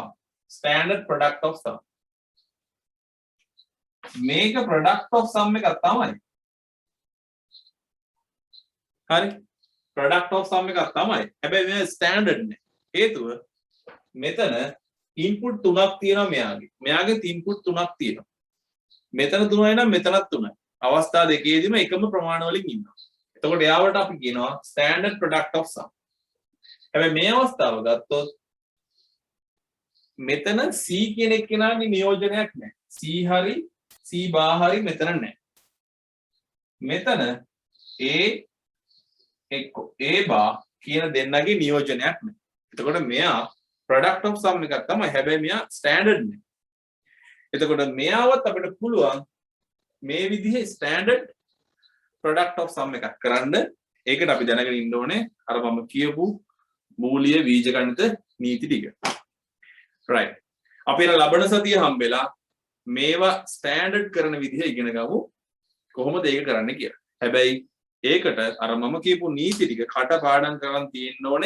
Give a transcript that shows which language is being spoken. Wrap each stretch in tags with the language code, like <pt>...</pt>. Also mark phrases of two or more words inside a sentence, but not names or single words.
<en>standard product of sum.</en> <si>මේක</si> <en>product of sum</en> <si>එකක් තමයි. හරි?</si> <en>product of sum</en> <si>එකක් තමයි. හැබැයි මේ standard නේ. හේතුව මෙතන input තුනක් තියෙනවා මෙයාගේ. මෙයාගේ input තුනක් තියෙනවා. මෙතන තුනයි නම් මෙතනත් තුනයි. අවස්ථා දෙකේදීම එකම ප්‍රමාණ වලින් ඉන්නවා. එතකොට එයාවට අපි කියනවා</si> <en>standard product of sum.</en> <si>හැබැයි මේ අවස්ථාව ගත්තොත් මෙතන C කියන එක්කෙනාගේ නියෝජනයක් නැහැ. C හරි C බා හරි මෙතන නැහැ. මෙතන A බා කියන දෙන්නගේ නියෝජනයක් නැහැ. එතකොට මෙයා</si> <en>product of sum</en> <si>එකක් තමයි. හැබැයි මෙයා standard නේ. එතකොට මෙයාවත් අපිට පුළුවන් මේ විදිහේ</si> <en>standard product of sum</en> <si>එකක් කරන්න. ඒකට අපි දැනගෙන ඉන්න ඕනේ අර මම කියපු මූලික බීජගණිත නීති ටික.</si> <en>right?</en> <si>අපි ලබන සතිය හම්බෙලා මේවා ස්ටෑන්ඩඩ් කරන විදිහ ඉගෙන ගමු කොහොමද ඒක කරන්න කියලා. හැබැයි ඒකට අර මම කියපු නීති ටික කටපාඩම් කරන් තියෙන්න ඕනේ.</si>